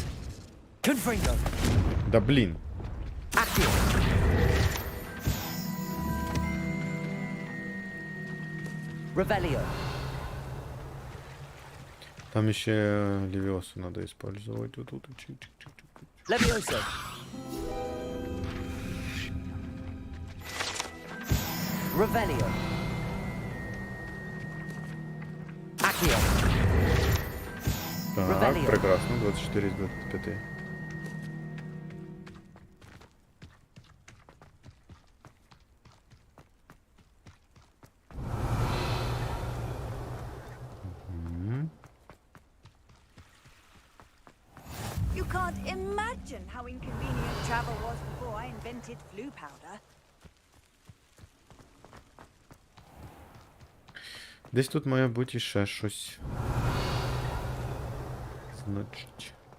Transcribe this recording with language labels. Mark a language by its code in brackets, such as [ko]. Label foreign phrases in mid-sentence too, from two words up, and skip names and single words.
[ru] Confringo. Да блін. Accio. Revelio. Там ще Левиосу надо использовать. Вот тут. Levioso. Revelio. Accio. Так, Revelio. прекрасно. 24 из 25. [en] You can't imagine how inconvenient travel was before I invented flu powder. [uk] Десь тут має бути ще щось. Значить.